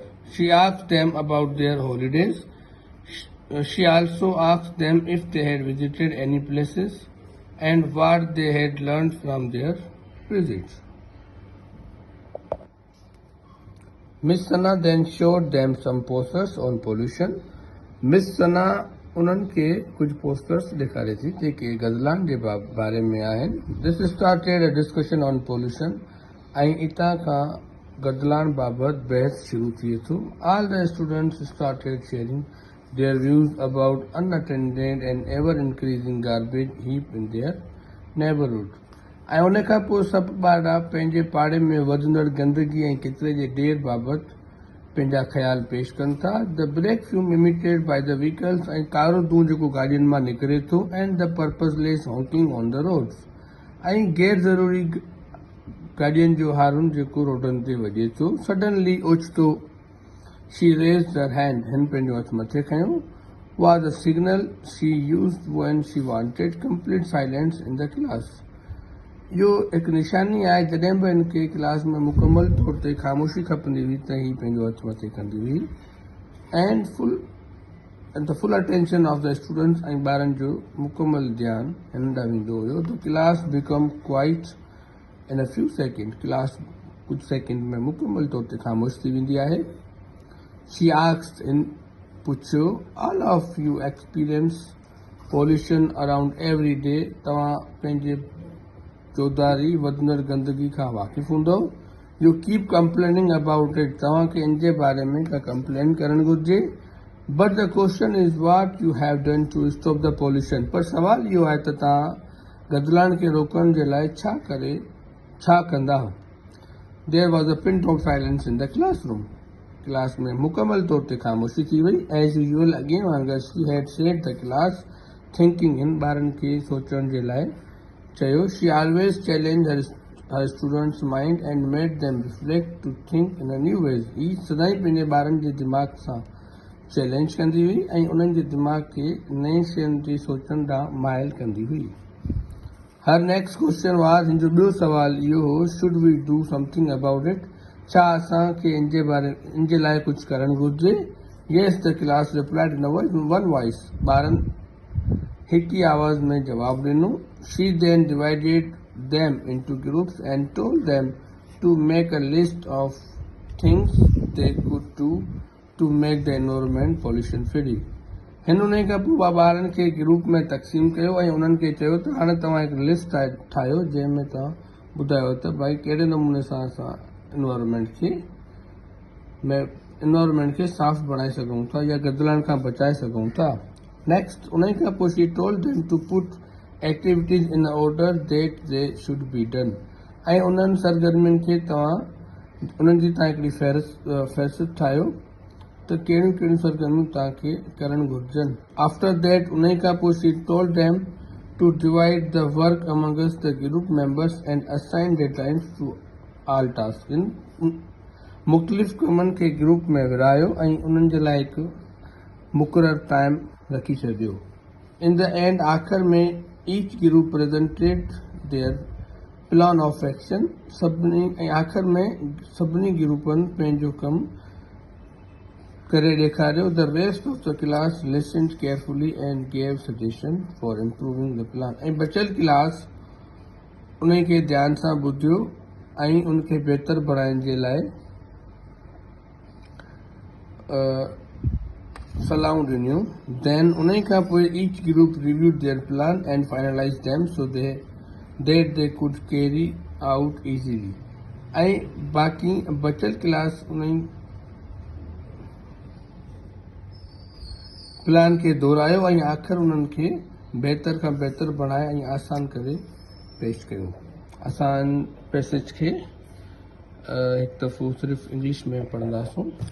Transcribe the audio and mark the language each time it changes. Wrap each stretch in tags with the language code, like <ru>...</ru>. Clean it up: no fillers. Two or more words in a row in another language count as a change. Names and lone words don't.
<en>She asked them about their holidays. She also asked them if they had visited any places and what they had learned from their visits. Miss Sana then showed them some posters on pollution.</en> <sd>Miss Sana उन्हनि खे कुझु पोस्टर्स ॾेखारे थी जेके गज़लान जे बारे में आहिनि.</sd> <en>This started a discussion on pollution.</en> <sd>ऐं इतां खां गज़लान बाबति बहस शुरू थिए थो.</sd> <en>All the students started sharing their views about unattended and ever-increasing garbage heap in their neighborhood.</en> <sd>ऐं उन खां पोइ सभु ॿार पंहिंजे पाड़े में वधंदड़ गंदगी ऐं किचिरे जे ढेर बाबति पंहिंजा ख़्याल पेश कनि था.</sd> <en>The black fume emitted by the vehicles</en> <sd>ऐं कारो धूं जेको गाॾियुनि मां निकिरे थो</sd> <en>and the purposeless honking on the roads.</en> <sd>ऐं गैर ज़रूरी गाॾियुनि जो हारून जेको रोडनि ते वॼे थो.</sd> <en>Suddenly ओचितो she raised her hand.</en> <sd>हिन पंहिंजो हथु मथे खयो.</sd> <en>Was a signal she used when she wanted complete silence in the class.</en> <sd>इहो हिकु निशानी आहे जॾहिं बि हिनखे क्लास में मुकमल तौर ते ख़ामोशी खपंदी हुई त ही पंहिंजो हथु मथे कंदी हुई.</sd> <en>And the full attention of the students</en> <sd>ऐं ॿारनि जो मुकमल ध्यानु हिन ॾांहुं वेंदो हुयो.</sd> <en>The class become quiet in a few seconds.</en> <sd>क्लास कुझु सेकेंड में मुकमल तौर ते ख़ामोश थी वेंदी आहे.</sd> <en>She asked in पुछियो, all of you experience pollution around every day.</en> <sd>तव्हां पंहिंजे चौधारी वधंदड़ गंदगी खां वाक़िफ़ हूंदो.</sd> <en>You keep complaining about it.</en> <sd>तव्हांखे इन जे बारे में का कंप्लेन करणु घुरिजे.</sd> <en>But the question is what you have done to stop the pollution.</en> <sd>पर सवाल इहो आहे त तव्हां गज़लान खे रोकण जे लाइ छा कंदा.</sd> <en>There was a pin drop silence in the classroom.</en> <sd>क्लास में मुकमल तौर ते ख़ामोशी थी वई.</sd> <en>As usual, again वांगुरु she had said the class thinking.</en> <sd>हिन ॿारनि खे सोचण जे लाइ चयो.</sd> <en>She always challenged her her students' mind and made them reflect to think in a new ways.</en> <sd>ही सदाई पंहिंजे ॿारनि जे दिमाग़ सां चैलेंज कंदी हुई ऐं उन्हनि जे दिमाग़ खे नई शयुनि जी सोचण ॾांहुं माइल कंदी हुई.</sd> <en>Her next question was,</en> <sd>हिन जो ॿियो सुवाल इहो हो,</sd> <en>should we do something about it?</en> <sd>छा असांखे इन जे लाइ कुझु करणु घुरिजे?</sd> <en>Yes, the class replied in one voice.</en> <sd>ॿारनि हिक ई आवाज़ में जवाब ॾिनो.</sd> <en>She then divided them into groups and told them to make a list of things they could do to make the environment pollution free.</en> <sd>हिन उन खां पोइ ॿारनि खे ग्रुप में तक़सीम कयो ऐं उन्हनि खे चयो त हाणे तव्हां हिकु लिस्ट ठाहियो जंहिंमें तव्हां ॿुधायो त भई कहिड़े नमूने सां असां इन्वायरमेंट खे साफ़ बणाए सघूं था या गदिलनि खां बचाए सघूं था.</sd> <en>नेक्स्ट</en> <sd>उन खां पोइ</sd> <en>she told them to put activities in order that they should be done.</en> <sd>ऐं उन्हनि सरगर्मियुनि खे उन्हनि जी तव्हां हिकिड़ी फ़हरिस्त ठाहियो त कहिड़ियूं कहिड़ियूं सरगर्मियूं तव्हांखे करणु घुरिजनि.</sd> <en>after that</en> <sd>उन खां पोइ</sd> <en>she told them to divide the work amongst the group members and assign deadlines to all task.</en> <sd>मुख़्तलिफ़ कमनि खे ग्रुप में विरायो ऐं उन्हनि जे लाइ हिकु मुक़ररु टाइम रखी छॾियो.</sd> <en>in the end</en> <sd>आख़िर में</sd> <en>each group presented their plan of action.</en> <sd>ऐं आख़िर में सभिनी ग्रुपनि पंहिंजो कमु करे ॾेखारियो.</sd> <en>the rest of the class listened carefully and gave suggestion for improving the plan.</en> <sd>ऐं बचियल क्लास उन खे ध्यान सां ॿुधियो ऐं उनखे बहितर बणाइण जे लाइ सलाहूं ॾिनियूं.</sd> <en>देन</en> <sd>उन खां पोइ</sd> <en>each group reviewed their plan and finalize them so that they could carry out easily.</en> <sd>ऐं बाक़ी बचियल क्लास उन प्लान खे दोहरायो ऐं आख़िर उन्हनि खे बहितर खां बहितर बणाए ऐं आसान करे पेश कयो. असां पैसेज खे हिकु दफ़ो सिर्फ़ु इंग्लिश में पढ़ंदासूं.</sd>